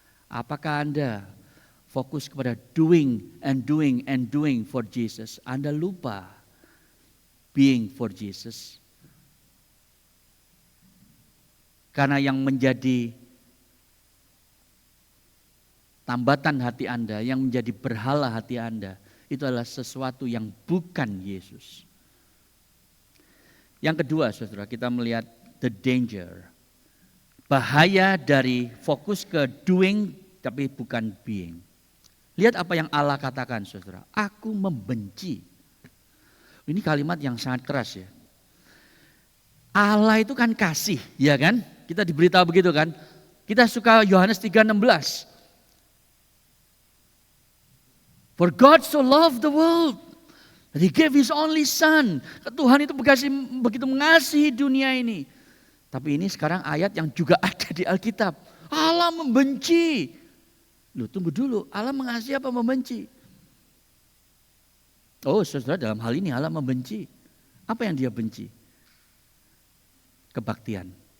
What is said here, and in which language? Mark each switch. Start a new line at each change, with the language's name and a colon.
Indonesian: Apakah Anda fokus kepada
English: doing and doing and doing for Jesus?
Indonesian: Anda lupa
English: being for Jesus.
Indonesian: Karena yang menjadi tambatan hati Anda, yang menjadi berhala hati Anda, itu adalah sesuatu yang bukan Yesus. Yang kedua, saudara, kita melihat
English: the danger.
Indonesian: Bahaya dari fokus ke doing tapi bukan being. Lihat apa yang Allah katakan, saudara. Aku membenci. Ini kalimat yang sangat keras ya. Allah itu kan kasih, ya kan? Kita diberitahu begitu kan? Kita suka Yohanes 3:16.
English: For God so loved the world that He gave His only Son.
Indonesian: Tuhan itu begitu mengasihi dunia ini. Tapi ini sekarang ayat yang juga ada di Alkitab. Allah membenci. Loh, tunggu dulu, Allah mengasihi apa membenci? Oh saudara, dalam hal ini Allah membenci. Apa yang Dia benci? Kebaktian.